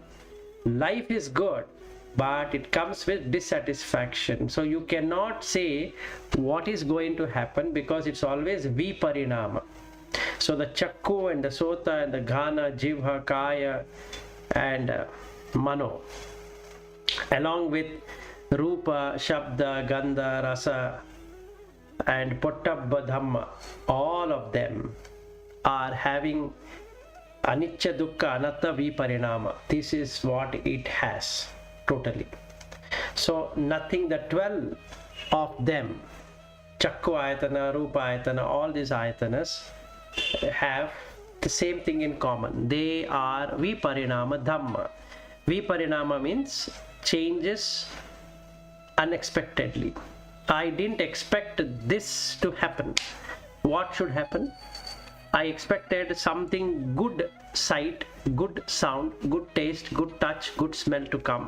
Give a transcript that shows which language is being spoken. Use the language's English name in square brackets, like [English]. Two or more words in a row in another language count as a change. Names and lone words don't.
[English] Life is good, but it comes with dissatisfaction. So you cannot say what is going to happen, because it's always viparinama. So the chakku and the sota and the [Pali] ghana, jivha, kaya [English] and mano, along with [Pali] rupa, shabda, gandha, rasa [English] and Buddha Dhamma, all of them are having [Pali] anicca, dukkha, anatta, viparinama. [English] This is what it has totally. So nothing, the 12 of them, [Pali] chakku ayatana, rupa ayatana, [English] all these ayatanas have the same thing in common. They are [Pali] viparinama dhamma. [English] Viparinama means changes unexpectedly. I didn't expect this to happen. What should happen? I expected something good sight, good sound, good taste, good touch, good smell to come.